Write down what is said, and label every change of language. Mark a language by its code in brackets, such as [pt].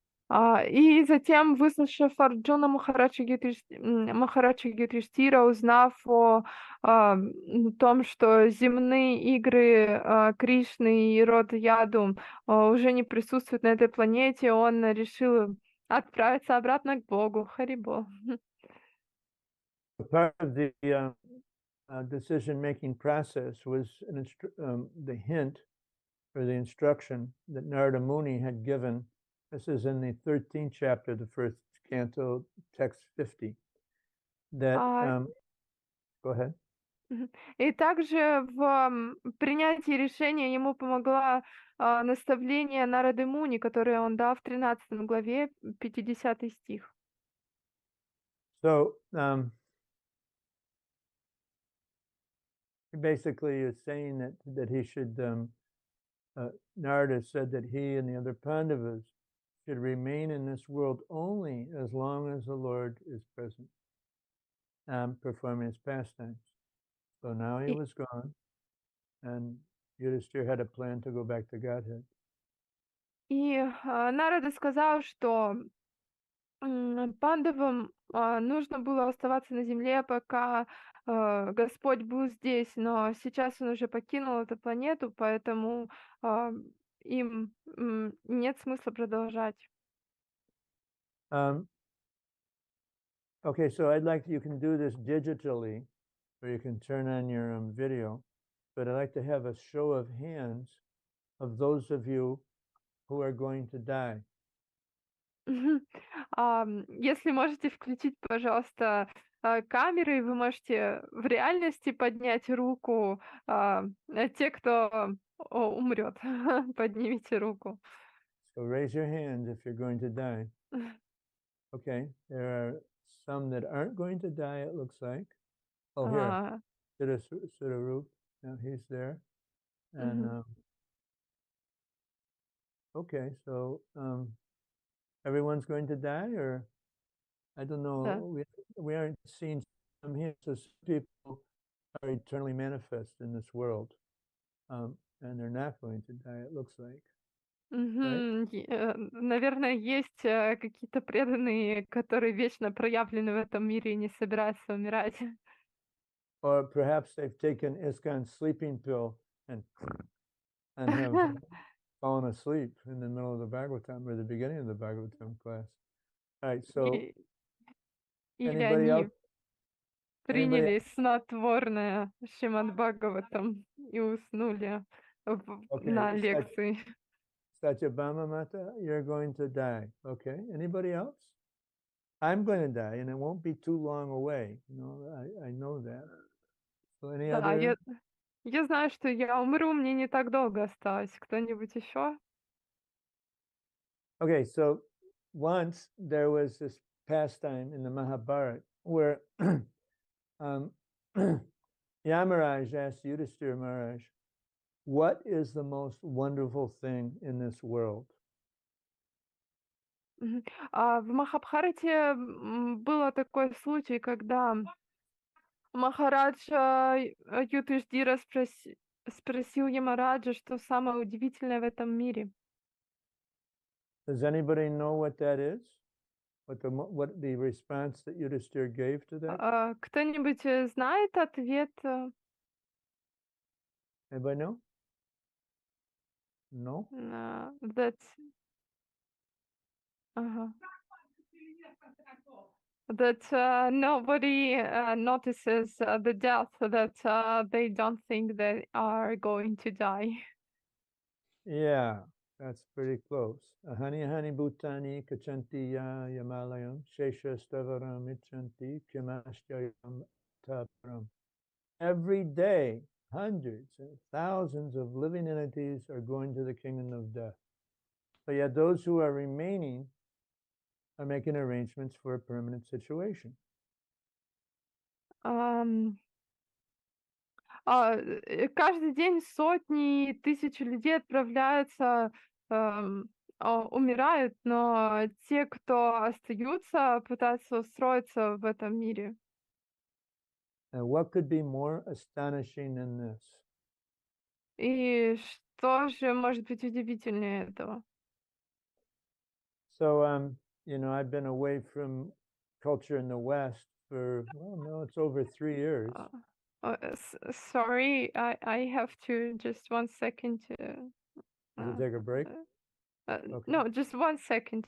[ru] И затем, выслушав Арджуна Махараджа Юдхиштира, узнав о том, что земные игры Кришны и рода Яду уже не присутствуют на этой планете, он решил отправиться обратно к Богу. Харибол. [en] Part of the decision-making process was the hint or the instruction that Narada Muni had given. This is in the 13th chapter, the first canto, text 50. That go ahead. [ru] И также в принятии решения ему помогла наставление Нарады Муни, которое он дал в 13 главе, 50 стих. [en] So basically is saying that he should, Narada said that he and the other Pandavas should remain in this world only as long as the Lord is present, performing his pastimes. So now he was gone, and Yudhishthira had a plan to go back to Godhead. [ru] И Нарада сказал, что пандавам нужно было оставаться на земле, пока Господь был здесь, но сейчас он уже покинул эту планету, поэтому им нет смысла продолжать. [en] Okay, so you can do this digitally, or you can turn on your video. but I'd like to have a show of hands of those of you who are going to die. Мгм. [ru] Если можете включить, пожалуйста, камеры, и вы можете в реальности поднять руку, те, кто умрет. Поднимите руку. [en] So raise your hands if you're going to die. Okay, there are some that aren't going to die, it looks like. Oh, here, А, Siddharup, now he's there. And мгм. okay, so everyone's going to die, or I don't [ru] Да. [en] know. We aren't seeing some here, so some people are eternally manifest in this world, and they're not going to die. It looks like, right? Мгм. [ru] Наверное, есть какие-то преданные, которые вечно проявлены в этом мире и не собираются умирать. [en] Or perhaps they've taken ISKCON's sleeping pill and have fallen asleep in the middle of the Bhagavatam or the beginning of the Bhagavatam class. All right, so [ru] И- Или [en] anybody else? [ru] они приняли снотворное Шримад Бхагаватам и уснули [en] Okay, [ru] на лекции. [en] Satyabhama Mata, you're going to die. Okay, anybody else? I'm going to die, and it won't be too long away. You know, I know that. So any [ru] Да, [en] other? [ru] я знаю, что я умру, мне не так долго осталось. Кто-нибудь еще? [en] Okay, so once there was this pastime in the Mahabharata where Yamaraj asked Yudhishthira Maharaj, what is the most wonderful thing in this world? Мгм. [ru] В Махабхарате было такой случай, когда Махарадж Юдхиштхира спросил Ямараджа, что самое удивительное в этом мире. [en] Does anybody know what that is? What the response that Yudhishthira gave to that? [ru] Кто-нибудь знает ответ? [en] Anybody know? No? That ага. That nobody notices the death, that they don't think they are going to die. Yeah, that's pretty close. [sa] Ahani ahani bhutani kachanti yamalayam shesha stavaram ichanti kimashyayam taparam. [en] Every day, hundreds and thousands of living entities are going to the kingdom of death. But yet those who are remaining are making arrangements for a permanent situation. [ru] Каждый день сотни и тысячи людей отправляются, умирают, но те, кто остаются, пытаются устроиться в этом мире. [en] And what could be more astonishing than this? [ru] И что же может быть удивительнее этого? [en] So, I've been away from culture in the West for, well, no, it's over 3 years. Sorry, I have to just 1 second to. To take a break? Okay. No, just 1 second.